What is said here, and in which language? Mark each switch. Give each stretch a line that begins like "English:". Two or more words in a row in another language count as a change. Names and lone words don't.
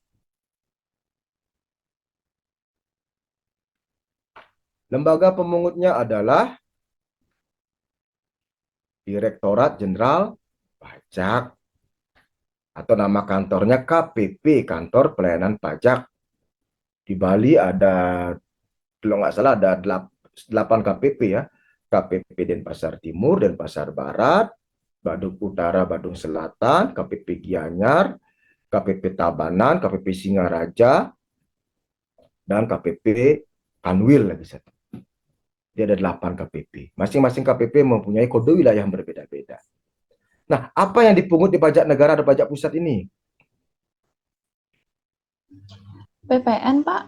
Indonesian: Lembaga pemungutnya adalah Direktorat Jenderal Pajak, atau nama kantornya KPP, Kantor Pelayanan Pajak. Di Bali ada, kalau nggak salah ada 8 KPP ya. KPP Denpasar Timur, Denpasar Barat, Badung Utara, Badung Selatan, KPP Gianyar, KPP Tabanan, KPP Singaraja, dan KPP Kanwil lagi satu. Dia ada 8 KPP. Masing-masing KPP mempunyai kode wilayah yang berbeda-beda. Nah, apa yang dipungut di pajak negara dan pajak pusat ini? PPN, Pak.